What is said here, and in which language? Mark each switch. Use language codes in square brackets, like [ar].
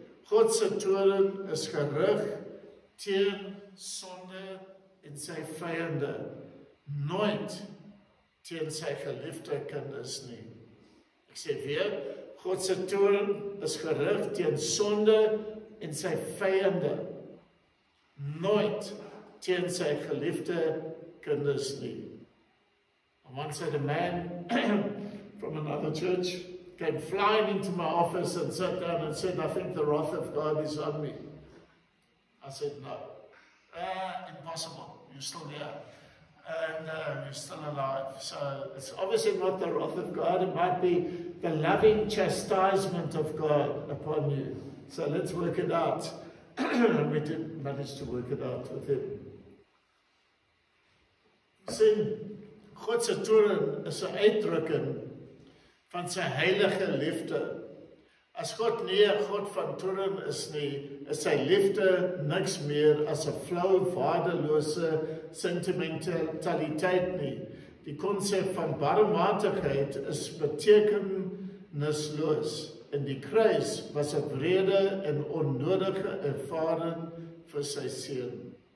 [af] God se toorn is gerig teen sonde en sy vyande, nooit teen sy geliefde kinders nie. Ek sê weer, God se toorn is gerig teen sonde en sy vyande, nooit teen sy geliefde kinders nie. [en] Once a man from another church came flying into my office and sat down and said, "I think the wrath of God is on me." I said, "No, impossible, you're still here." and you're still alive. So it's obviously not the wrath of God. It might be the loving chastisement of God upon you. So let's work it out. And we did manage to work it out with him. [af] Sien, God se toorn is 'n uitdrukking van sy heilige liefde. As God nie 'n God van toorn is nie, is sy liefde niks meer as 'n flou, waardelose sentimentaliteit nie. Die konsep van barmhartigheid is betekenisloos. En die kruis was 'n wrede en onnodige ervaring vir sy seun.